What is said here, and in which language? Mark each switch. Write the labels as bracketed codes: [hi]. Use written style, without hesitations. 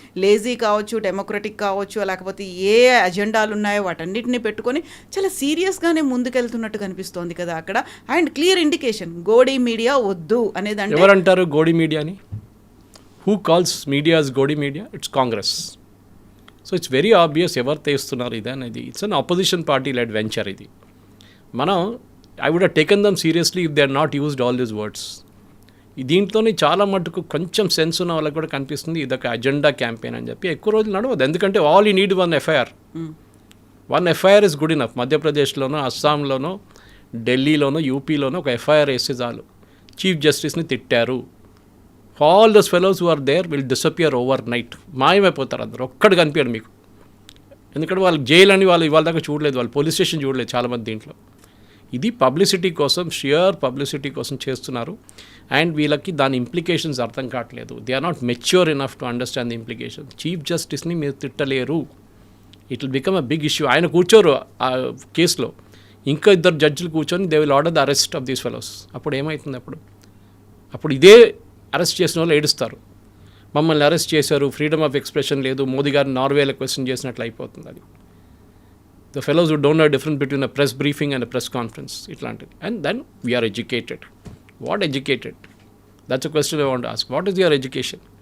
[te] Lazy కావచ్చు, democratic కావచ్చు, లేకపోతే ఏ ఎజెండాలు ఉన్నాయో వాటన్నిటిని పెట్టుకొని చాలా సీరియస్గానే ముందుకెళ్తున్నట్టు కనిపిస్తోంది కదా అక్కడ. And clear indication Godi media వద్దు అనేది. ఎవరంటారు గోడీ మీడియాని? [en] Who calls media as godi media? It's Congress. So it's very obvious [te] ఎవరు తెస్తున్నారు ఇది అనేది. [en] It's an opposition party led venture ఇది. మనం I would have taken them seriously if they had not used all these words. [te] దీంట్లోనే చాలా మటుకు కొంచెం సెన్స్ ఉన్న వాళ్ళకి కూడా కనిపిస్తుంది ఇదొక అజెండా క్యాంపెయిన్ అని చెప్పి. ఎక్కువ రోజులు నడవదు, ఎందుకంటే [en] All you need one FIR. One FIR is good enough. [te] మధ్యప్రదేశ్లోనో, అస్సాంలోనో, ఢిల్లీలోనో, యూపీలోనో ఒక ఎఫ్ఐఆర్ వేస్తే చాలు. చీఫ్ జస్టిస్ని తిట్టారు, [en] All those fellows who are there will disappear overnight. [te] మాయమైపోతారు అందరూ, ఒక్కడు కనిపించాడు మీకు. ఎందుకంటే వాళ్ళకి జైలు అని వాళ్ళు ఇవాళ దాకా చూడలేదు, వాళ్ళు పోలీస్ స్టేషన్ చూడలేదు చాలామంది. దీంట్లో ఇది పబ్లిసిటీ కోసం, షియర్ పబ్లిసిటీ కోసం చేస్తున్నారు. [en] and [te] వీళ్ళకి దాని ఇంప్లికేషన్స్ అర్థం కావట్లేదు. [en] They are not mature enough to understand the implication. [te] Chief జస్టిస్ని మీరు తిట్టలేరు, [en] It will become a big issue. [te] ఆయన కూర్చోరు ఆ కేసులో, ఇంకా 2 జడ్జిలు కూర్చొని [en] They will order the arrest of these fellows. [te] అప్పుడు ఏమవుతుంది? అప్పుడు ఇదే అరెస్ట్ చేసిన వాళ్ళు ఏడుస్తారు, మమ్మల్ని అరెస్ట్ చేశారు, [en] freedom of expression [te] లేదు, మోదీ గారిని నార్వేలో క్వశ్చన్ చేసినట్లు అయిపోతుంది. [en] అది the fellows who don't know the difference between a press briefing and a press conference, itlanted. And then we are educated. What educated? That's a question I want to ask. What is your education?